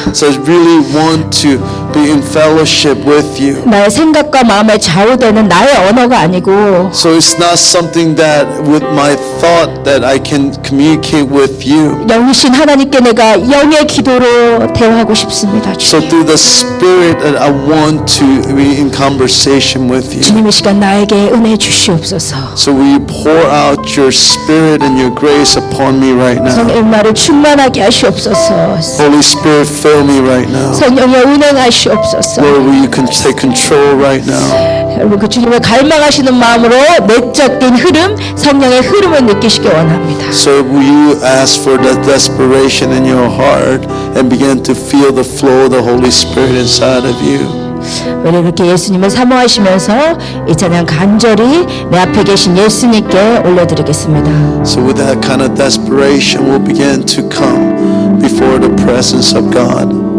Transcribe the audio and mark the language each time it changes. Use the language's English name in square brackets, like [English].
[English] So I really want to be in fellowship with you. [Korean] 나의 생각과 마음에 좌우되는 나의 언어가 아니고 [English] So it's not something that with my thought that I can communicate with you. [Korean] 영이신 하나님께 내가 영의 기도로 대화하고 싶습니다. [English] So [Korean] 주님, [English] through the Spirit that I want to be in conversation with you. [Korean] 주님 이 시간 나에게 은혜 주시옵소서. [English] So will you pour out your Spirit and your grace upon me right now? [Korean] 성령의 말을 충만하게 하시옵소서. [English] Holy Spirit, fill me right now. [Korean] 성령의 운행하시옵소서. [English] Lord, will you take control right now? [Korean] 여러분, 그 주님을 갈망하시는 마음으로 내적인 흐름, 성령의 흐름을 느끼시기 원합니다. [English] So will you ask for that desperation in your heart and begin to feel the flow of the Holy Spirit inside of you? [Korean] 우리 이렇게 예수님을 사모하시면서 이 찬양 간절히 내 앞에 계신 예수님께 올려드리겠습니다. [English] So with that kind of desperation, we'll begin to come before the presence of God.